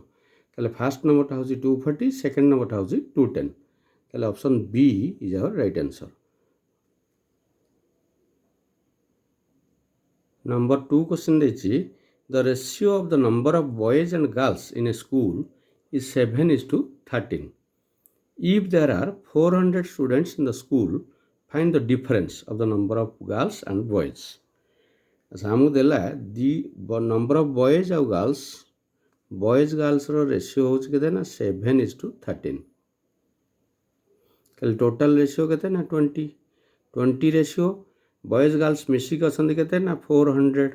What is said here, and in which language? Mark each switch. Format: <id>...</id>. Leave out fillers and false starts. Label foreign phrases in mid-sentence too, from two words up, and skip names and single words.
<or>ତାହେଲେ</or> <en>first number</en> <or>ହେଉଛି 240,</or> <en>second number</en> <or>ହେଉଛି 210।</or> <en>ତାହେଲେ option B is our right answer. Number 2 question ଦେଇଛି the ratio of the number of boys and girls in a school is 7:13. If there are 400 students in the school, find the difference of the number of girls and boys.</en> <or>ଆଚ୍ଛା, ଆମକୁ ଦେଲା</or> <en>the number of boys</en> <or>ଆଉ ଗାର୍ଲସ।</or> <en>boys girls' ratio</en> <or>ହେଉଛି କେତେ ନା 7:13। ତାହେଲେ</or> <en>total ratio</en> <or>କେତେ ନା 20। 20</or> <en>ratio boys girls</en> <or>ମିଶିକି ଅଛନ୍ତି କେତେ ନା 400।</or>